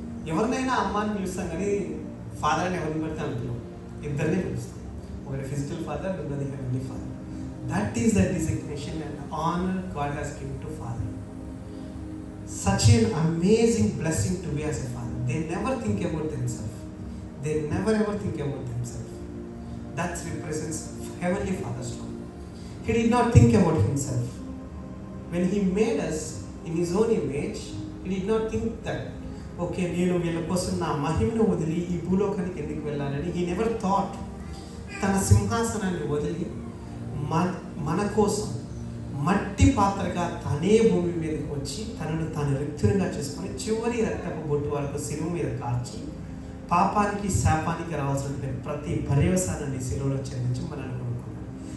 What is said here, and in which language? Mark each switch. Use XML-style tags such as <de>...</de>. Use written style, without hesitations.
<te>ఎవరినైనా అమ్మ అని పిలుస్తాం కానీ ఫాదర్ అని ఎవరిని పెడితే అందులో ఇద్దరినే పిలుస్తాం. ఒకటి ఫిజికల్ ఫాదర్, రెండోది heavenly father.</te> <en>That is the designation and honour God has given to father. Such an amazing blessing to be as a father. They never think about themselves. They never ever think about themselves. That represents Heavenly Father's love. He did not think about himself. When he made us in his own image, he did not think that, okay,</en> <te>నేను వీళ్ళ కోసం నా మహిమను వదిలి ఈ భూలోకానికి ఎందుకు వెళ్ళాలని.</te> <en>he never thought.</en> <te>తన సింహాసనాన్ని వదిలి మన కోసం మట్టి పాత్రగా తనే భూమి మీదకి వచ్చి తనను తాను రిక్తునిగా చేసుకొని చివరి రక్తపు బొట్టు వరకు శిలువ మీద కార్చి పాపానికి శాపానికి రావాల్సిన ప్రతి పర్యవసానాన్ని శిలువలో చెందించి మనల్ని కొనుక్కున్నాడు.</te>